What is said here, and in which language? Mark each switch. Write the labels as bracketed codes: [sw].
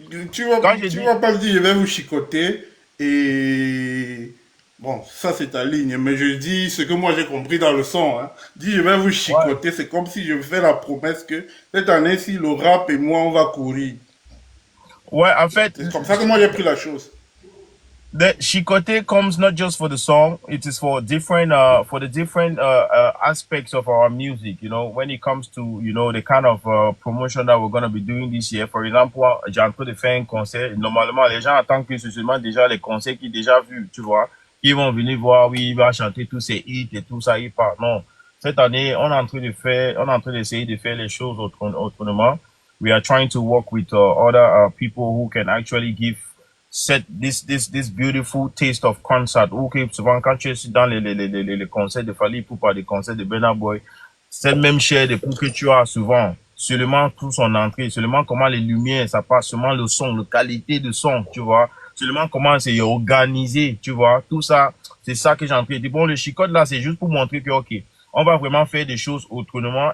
[fr] tu vas pas me dire je vais vous chicoter et bon, ça c'est ta ligne, mais je dis ce que moi j'ai compris dans le son. Hein. Dis je vais vous chicoter, c'est comme si je fais la promesse que cette année-ci le rap et moi on va courir. Ouais, en fait, c'est comme ça que moi j'ai pris la chose. [en] The chicote comes not just for the song; it is for different aspects of our music. You know, when it comes to the kind of promotion that we're gonna be doing this year. For example, [fr] j'ai en train de faire un concert. Normalement, les gens attendent que ce soit déjà les concerts qu'ils ont déjà vus, tu vois, qui vont venir voir, oui, il va chanter tous ses hits et tout ça, il part. Non, cette année, on est en train d'essayer de faire les choses autrement. [en] We are trying to work with other people who can actually give this beautiful taste of concert. [fr] Ok, souvent quand tu es dans les concerts de Fally Ipupa, des concerts de Burna Boy, c'est le même chair de poule que tu as souvent. Seulement tout son entrée, seulement comment les lumières, ça passe, seulement le son, la qualité de son, tu vois. Seulement comment c'est organisé, tu vois. Tout ça, c'est ça que j'ai envie de dire. Bon, le chicote là, c'est juste pour montrer que, ok, on va vraiment faire des choses autrement.